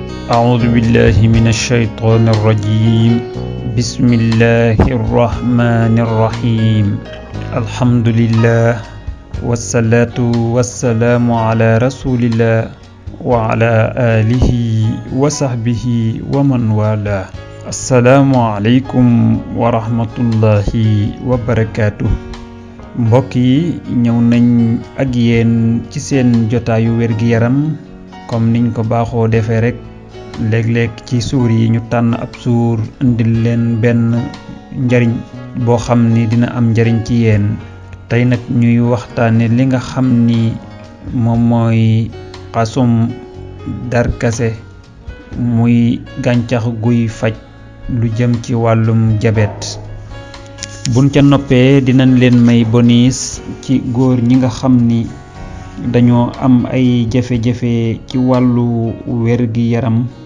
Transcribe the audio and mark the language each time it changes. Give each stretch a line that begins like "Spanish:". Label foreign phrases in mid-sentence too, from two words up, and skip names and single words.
Arabic: أعوذ بالله من الشيطان الرجيم بسم الله الرحمن الرحيم الحمد لله والصلاة والسلام على رسول الله وعلى آله وصحبه ومن والاه السلام عليكم ورحمة الله
Wolof: وبركاته mbokk yi ñëw nañ ak yéen ci seen jotaayu wér-gi-yaram comme niñ ko baaxoo defee rek léeg-léeg ci suur yi ñu tànn ab suur indil leen benn njariñ boo xam ni dina am njariñ ci yéen tey nag ñuy waxtaane li nga xam ni moom mooy xasum darkase muy gàncax guy faj lu jëm ci wàllum jabet buñ ca noppee dinañ leen may bonus ci góor ñi nga xam ni dañoo am ay jafe-jafe ci wàllu wér-gi-yaram